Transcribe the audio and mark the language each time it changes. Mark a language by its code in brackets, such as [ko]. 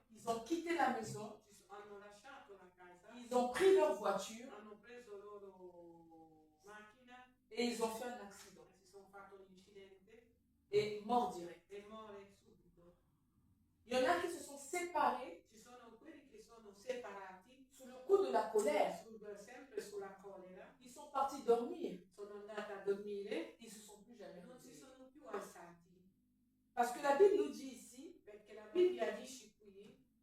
[fr] ils ont quitté la maison, [it] hanno lasciato la casa, [fr] ils ont pris leur voiture [it] hanno preso loro macchina, [fr] et ils ont fait un accident [it] si sono fatto un incidente [fr] et mort direct. [it] e muore subito. [fr] Il y en a qui se sont séparés [it] Ci sono quelli che sono separati [fr] sous le coup de la colère. [it] sempre sulla collera, [fr] Ils sont partis dormir, [it] sono andati a dormire, [fr] ils ne se sont plus jamais [it] non si [fr] réveillés. [it] sono più alzati, [fr] Parce que la Bible nous dit ici [it] perché la Bibbia dice qui